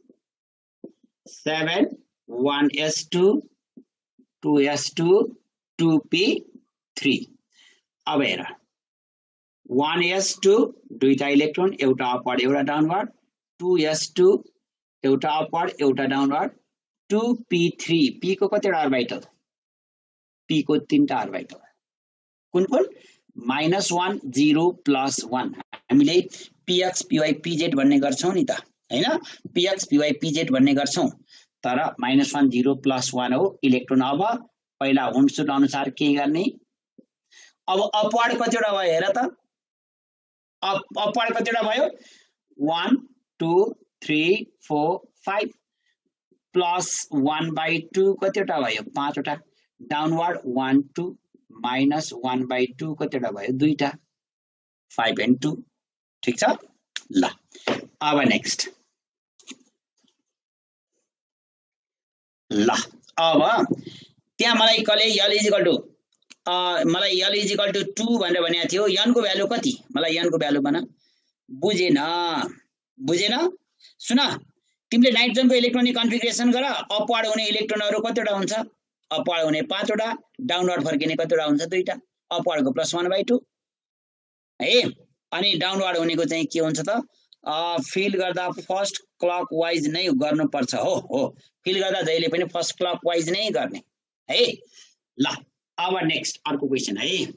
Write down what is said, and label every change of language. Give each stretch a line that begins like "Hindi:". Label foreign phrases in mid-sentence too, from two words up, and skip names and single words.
Nepali: 7 1s2 2s2 2p3 अब हेर 1s2 दुईटा इलेक्ट्रोन एउटा अपवर्ड एउटा डाउनवर्ड 2s2 एउटा अपवर्ड एउटा डाउनवर्ड 2p3 p को कतिवटा अर्बिटल p को 3टा अर्बिटल कुन -1 0 +1 हामीले px py pz भन्ने गर्छौं नि त हैन px py pz भन्ने गर्छौं तर -1 0 +1 हो इलेक्ट्रोन अब पहिला हुन्सुट अनुसार के गर्ने अब अपवर्ड कतिवटा भयो हेर त अपवर्ड कतिवटा भयो 1 2 3 4 5 +1/2 कतिवटा भयो 5 वटा डाउनवर्ड 1 2 -1/2 कतिवटा भयो 2टा 5 and 2 ठीक छ ल अब नेक्स्ट ल अब त्यहाँ मलाई कले
English: L is equal to
Nepali: मलाई
English: L is equal to 2
Nepali: भनेर भनेको थियो n को भ्यालु कति मलाई n को भ्यालु भन बुझेन सुन तिमीले नाइट्रोजनको इलेक्ट्रोनिक कन्फिगरेसन गर अपवर्ड हुने इलेक्ट्रोनहरु कतिवटा हुन्छ अपवर्ड हुने 5 वटा डाउनवर्ड फर्किने कतिवटा हुन्छ 2टा अपवर्डको +1/2 है अनि डाउनवर्ड हुनेको चाहिँ के हुन्छ त फिल गर्दा
English: first clockwise
Nepali: नै गर्नुपर्छ हो फिल गर्दा जहिले पनि
English: first clockwise
Nepali: नै गर्ने है ल अब नेक्स्ट अर्को क्वेशन है